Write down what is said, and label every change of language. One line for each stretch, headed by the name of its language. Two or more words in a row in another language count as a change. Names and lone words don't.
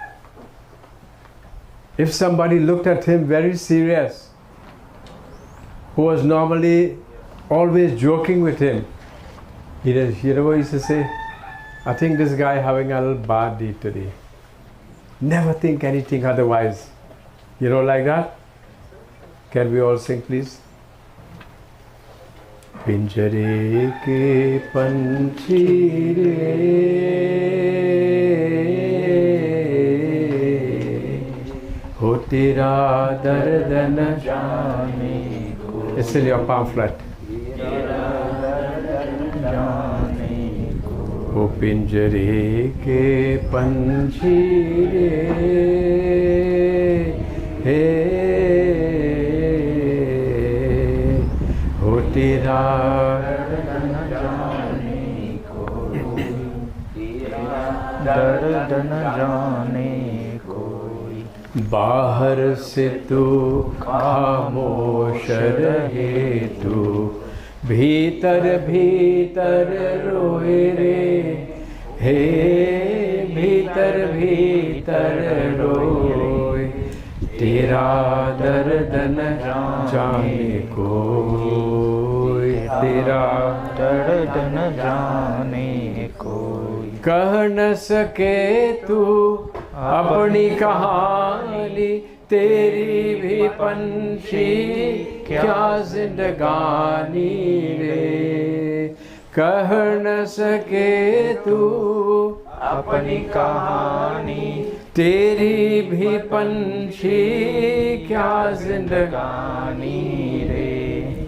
English: If somebody looked at him very serious, who was normally always joking with him, you know what he used to say? I think this guy having a little bad day today. Never think anything otherwise. You know, like that? Can we all sing, please?
Hindi: पिंजरे के पंछी रे हो तेरा दर्द न जाने को.
English: It's in your pamphlet.
Hindi: ओ पिंजरे के पंछी रे हो तेरा दर्द न जाने कोई, दर्द न जाने कोई। बाहर से तू खामोश रहे तू, भीतर भीतर रोए रे, हे भीतर भीतर रोए, तेरा दर्द न जाने कोई, तेरा दर्द न जाने कोई। कह न सके तू अपनी कहानी, तेरी भी पंछी क्या जिंदगानी रे। कह न सके तू अपनी कहानी, तेरी भी पंछी क्या जिंदगानी रे।